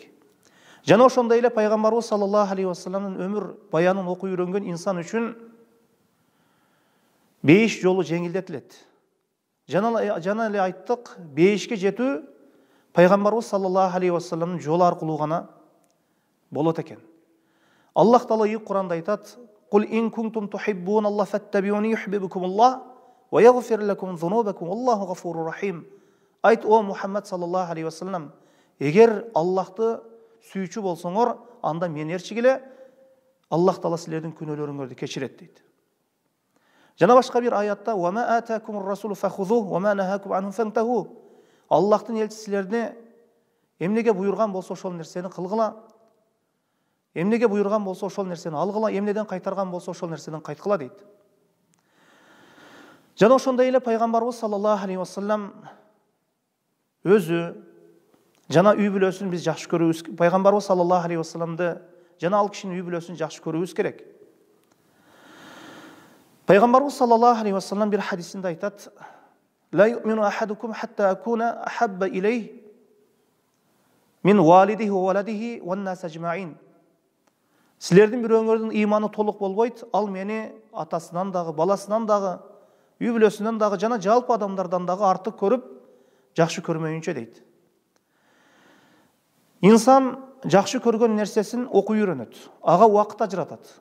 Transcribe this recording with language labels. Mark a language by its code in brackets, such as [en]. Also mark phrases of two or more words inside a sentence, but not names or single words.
[ky] Жана ошондой эле Пайгамбарыбыз [ar] صلى الله عليه وسلم [ky] өмүр баянын окуу үйрөнгөн инсан үчүн 5 жолу жеңилдетилет. Жана эле айттык, 5ке жетүү Пайгамбарыбыз [ar] صلى الله عليه وسلم [ky] жолу аркылуу гана болот экен. Аллах Таала Кур'анда айтат: [ar] "قل إن كنتم تحبون الله فاتبعوني يحببكم الله ويغفر لكم ذنوبكم والله غفور رحيم." [ky] Айт, о Мухаммад [ar] صلى الله عليه وسلم, [ky] эгер Аллахты сүйүүчү болсоңор, анда мени ээрчигиле, Аллах Таала силердин күнөөлөрүңөрдү кечирет дейт. Жана башка бир аятта: [ar] "وما آتاكم الرسول فخذوه وما نهاكم عنه فانتهوا." [ky] Аллахтын элчиси силерди эмнеге буйрган болсо ошол нерсени кылгыла, эмнеге буйрган болсо ошол нерсени алгыла, эмнеден кайтарган болсо ошол нерседен кайткыла дейт. Жана ошондой эле Пайгамбарыбыз [ar] صلى الله عليه وسلم [ky] өзү жана үй бүлөсүн биз жакшы көрүүбүз. Пайгамбарыбыз [ar] صلى الله عليه وسلم [ky] жана ал кишинин үй бүлөсүн жакшы көрүүбүз керек. Пайгамбарыбыз [ar] صلى الله عليه وسلم [ky] бир хадисинде айтат: [ar] "لا يؤمن أحدكم حتى أكون أحب إليه من والده وولده والناس أجمعين." [ky] Силердин бирөөңөрдүн ыйманы толук болбойт, ал мени атасынан дагы, баласынан дагы, үй бүлөсүнөн дагы жана жалпы адамдардан дагы артык көрүп, жакшы көрмөйүнчө дейт. Инсан жакшы көргөн нерсесин окуу үйрөнөт, ага убакыт ажыратат.